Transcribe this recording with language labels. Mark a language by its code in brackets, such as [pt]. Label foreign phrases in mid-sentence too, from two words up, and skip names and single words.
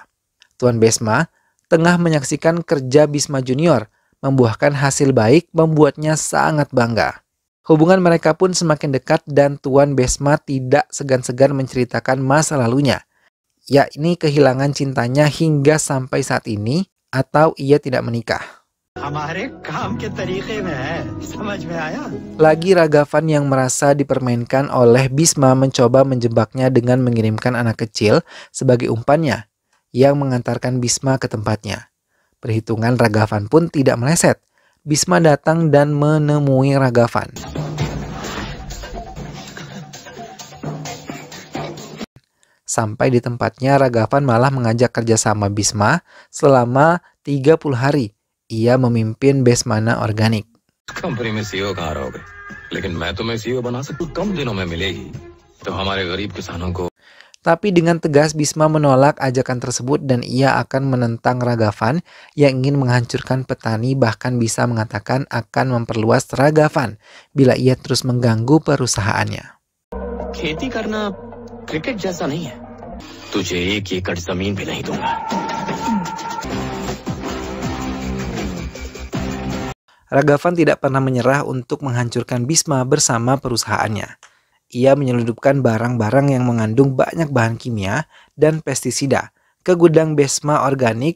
[id] Tuan Bisma tengah menyaksikan kerja Bisma Junior membuahkan hasil baik, membuatnya sangat bangga. Hubungan mereka pun semakin dekat dan Tuan Bisma tidak segan-segan menceritakan masa lalunya, yakni kehilangan cintanya hingga sampai saat ini atau ia tidak menikah. [hi] हमारे काम के तरीके में है, समझ में आया? [id] Lagi Ragavan yang merasa dipermainkan oleh Bisma mencoba menjebaknya dengan mengirimkan anak kecil sebagai umpannya yang mengantarkan Bisma ke tempatnya. Perhitungan Ragavan pun tidak meleset. Bisma datang dan menemui Ragavan. Sampai di tempatnya, Ragavan malah mengajak kerjasama Bisma selama 30 hari. Ia memimpin Besmana Organik. [hi] कंपनी में सीईओ कहाँ रहोगे लेकिन मैं तुम्हें सीईओ बना सकता हूँ कम दिनों में मिलेगी तो हमारे गरीब किसानों को [id] Tapi dengan tegas Bisma menolak ajakan tersebut dan ia akan menentang Ragavan yang ingin menghancurkan petani, bahkan bisa mengatakan akan memperluas Ragavan bila ia terus mengganggu perusahaannya. [hi] खेती करना क्रिकेट जैसा नहीं है तुझे 1 एकड़ जमीन भी नहीं दूंगा [id] Ragavan tidak pernah menyerah untuk menghancurkan Bisma bersama perusahaannya. Ia menyelundupkan barang-barang yang mengandung banyak bahan kimia dan pestisida ke gudang Bisma Organik.